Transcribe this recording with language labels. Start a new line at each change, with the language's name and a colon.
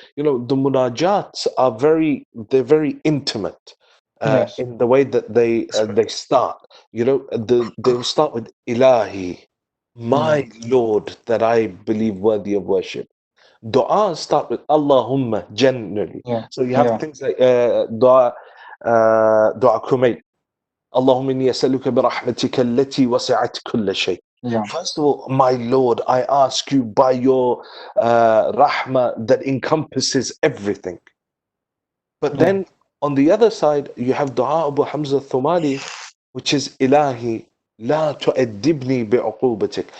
English: The munajats are they're very intimate Yes. in the way that they start. They'll start with Ilahi, my Lord, that I believe worthy of worship. Dua start with Allahumma generally. Yeah. So you have Yeah. things like dua kumayl.
Arabic: اللهم إني أسألك برحمتك التي وسعت كل شيء. Yeah.
English: First of all, my Lord, I ask you by your rahmah that encompasses everything. But then on the other side, you have Dua Abu Hamza Thumali, which is
Arabic: Ilahi, la tu'addibni bi'uqubatik.